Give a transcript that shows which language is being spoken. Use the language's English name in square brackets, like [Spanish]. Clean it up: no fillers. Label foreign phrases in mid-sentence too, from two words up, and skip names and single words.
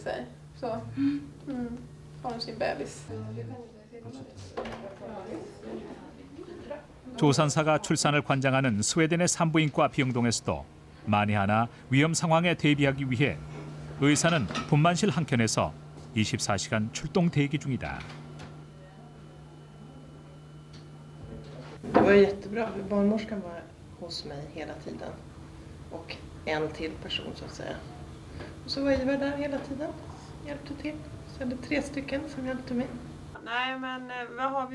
[Korean] 조산사가 출산을 관장하는 스웨덴의 산부인과 비영동에서도 만에 하나 위험 상황에 대비하기 위해 의사는 분만실 한켠에서 24시간 출동 대기 중이다. [Swedish] Det var jättebra. Barnmorskan var hos mig hela tiden. Och en till person så att säga. Och så var Ivar där hela tiden. Hjälpte till. Så hade 3 stycken som hjälpte mig. Nej, men vad har vi?